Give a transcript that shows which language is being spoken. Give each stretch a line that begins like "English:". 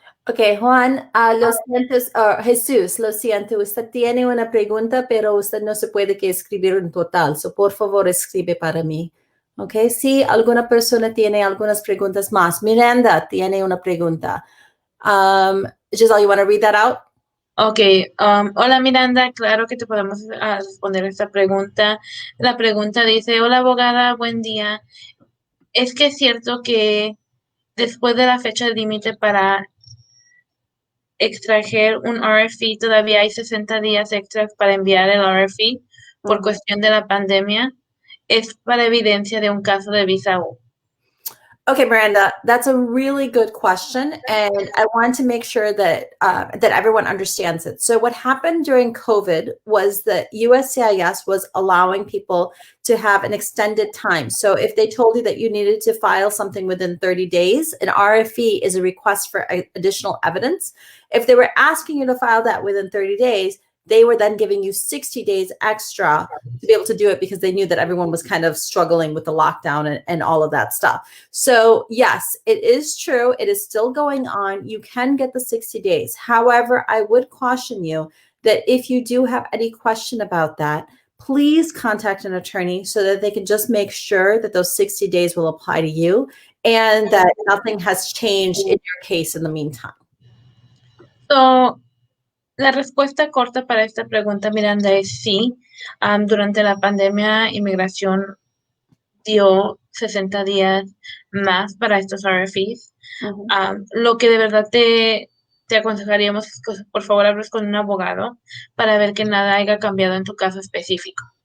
Spanish: Ok, Juan, lo siento, Jesús, lo siento, usted tiene una pregunta, pero usted no se puede que escribir en total, so por favor escribe para mí. Ok, si alguna persona tiene algunas preguntas más. Miranda tiene una pregunta.
English: Giselle, you want to read that out?
Spanish: Ok, hola Miranda, claro que te podemos responder esta pregunta. La pregunta dice, hola abogada, buen día. ¿Es que es cierto que después de la fecha límite para extraer un RFE todavía hay 60 días extras para enviar el RFE por cuestión de la pandemia? Es para evidencia de un caso de visa U.
English: Okay, Miranda, that's a really good question, and I want to make sure that that everyone understands it. So, what happened during COVID was that USCIS was allowing people to have an extended time. So, if they told you that you needed to file something within 30 days, an RFE is a request for additional evidence. If they were asking you to file that within 30 days, they were then giving you 60 days extra to be able to do it because they knew that everyone was kind of struggling with the lockdown and all of that stuff. So yes, it is true. It is still going on. You can get the 60 days. However, I would caution you that if you do have any question about that, please contact an attorney so that they can just make sure that those 60 days will apply to you and that nothing has changed in your case in the meantime.
Spanish: So, la respuesta corta para esta pregunta, Miranda, es sí. Durante la pandemia, inmigración dio 60 días más para estos RFEs. Lo que de verdad te aconsejaríamos es que por favor hables con un abogado para ver que nada haya cambiado en tu caso específico.